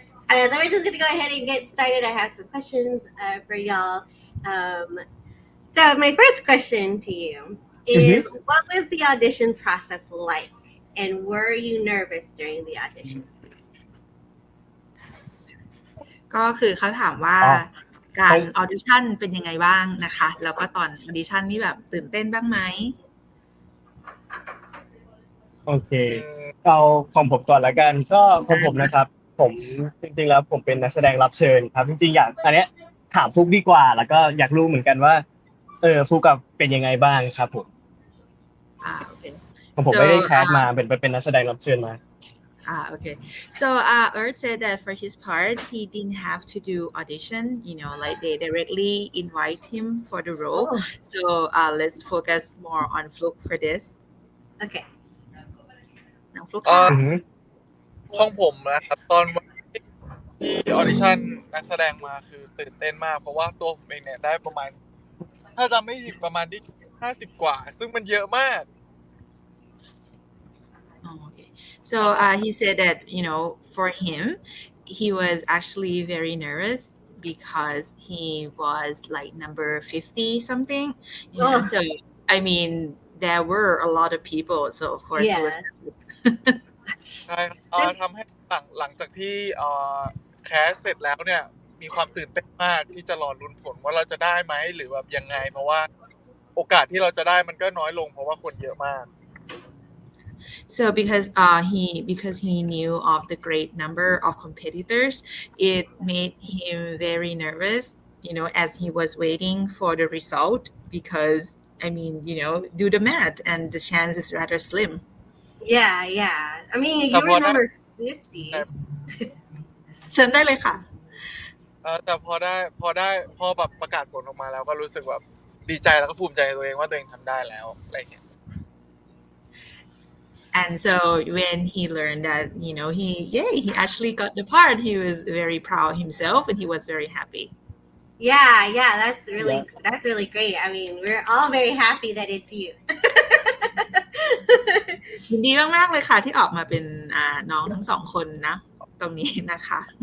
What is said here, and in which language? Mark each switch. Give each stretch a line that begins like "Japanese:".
English: So we're just going to go ahead and get started. I have some questions for y'all. So my first question to you is, what was the audition process like? And were you nervous during the audition?
Thai: ก็คือเขาถามว่าการออดิชั่นเป็นยังไงบ้างนะคะแล้วก็ตอนออดิชั่นนี่แบบตื่นเต้นบ้างไหม โอเคเอาของผมก่อนละกันก็ของผมนะครับ ผมจริงๆแล้วผมเป็นนักแสดงรับเชิญครับจริงๆอยากอันเนี้ยถามฟุกดีกว่า แล้วก็อยากรู้เหมือนกันว่าฟุกกับเป็นยังไงบ้างครับผม โอเค ผมไม่ได้แคสมาเป็นนักแสดงรับเชิญมา
English: Okay. So Earth said that for his part, he didn't have to do audition. Like they directly invite him for the role. Oh. So let's focus more on Fluk for this. Okay.
Thai: น้องฟลุก ของผมนะครับตอนที่ออดิชั่นนักแสดงมาคือตื่นเต้นมากเพราะว่าตัวผมเองเนี่ยได้ประมาณถ้าจำไม่ผิดประมาณที่50 กว่าซึ่งมันเยอะมาก
English: Okay. So he said that for him he was actually very nervous because he was like number 50 something. So I mean there were a lot of people, so of course it was
Thai: ใช่ทำให้หลังจากที่แคสเสร็จแล้วเนี่ยมีความตื่นเต้นมากที่จะรอลุ้นผลว่าเราจะได้ไหมหรือแบบยังไงเพราะว่าโอกาสที่เราจะได้มันก็น้อยลงเพราะว่าคนเยอะมาก
English: So because he knew of the great number of competitors, it made him very nervous, as he was waiting for the result because I mean, do the math and the chance is rather slim. Yeah. I mean, you were number 50.
Thai: เชิญได้เลยค่ะ แต่พอแบบประกาศผลออกมาแล้วก็รู้สึกแบบดีใจแล้วก็ภูมิใจในตัวเองว่าตัวเองทำได้แล้วอะไรอย่างเงี้ย
English: And so when he learned that, he actually got the part, he was very proud himself and he was very happy. Yeah, that's really great. I mean, we're all very happy that it's you.
Thai: ยินดีมากๆเลยค่ะที่ออกมาเป็นน้องทั้งสองคนนะตรงนี้นะคะ